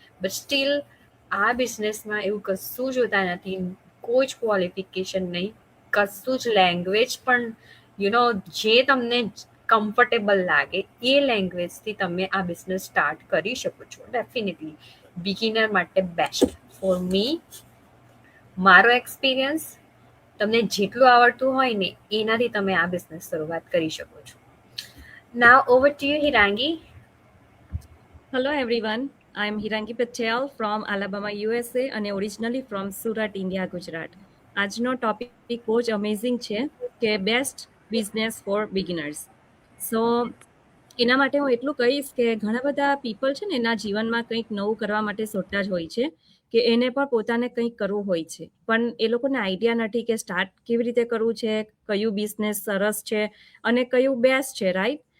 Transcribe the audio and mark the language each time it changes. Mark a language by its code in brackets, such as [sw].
[gu] But still આ બિઝનેસમાં એવું કશું જોતા નથી, કોઈ જ ક્વોલિફિકેશન નહીં, કશું જ લેંગ્વેજ પણ જે તમને કમ્ફર્ટેબલ લાગે એ લેંગ્વેજથી તમે આ બિઝનેસ સ્ટાર્ટ કરી શકો છો. [en] Definitely beginner માટે best for me. [gu] મારો એક્સપિરિયન્સ, તમને જેટલું આવડતું હોય ને એનાથી તમે આ બિઝનેસ શરૂઆત કરી શકો છો. [en] Now over to you Hirangi. Hello everyone, I am Hirangi Patel from Alabama, USA અને originally from Surat, India, Gujarat. [gu] આજનો ટોપિક બહુ જ અમેઝિંગ છે કે બેસ્ટ બિઝનેસ ફોર બિગિનર્સ. સો એના માટે હું એટલું કહીશ કે ઘણા બધા પીપલ છે ને એના જીવનમાં કંઈક નવું કરવા માટે સોચતા જ હોય છે કે એને પણ પોતાને કંઈક કરવું હોય છે, પણ એ લોકોને આઈડિયા નથી કે સ્ટાર્ટ કેવી રીતે કરવું છે, કયું બિઝનેસ સરસ છે અને કયું બેસ્ટ છે રાઈટ.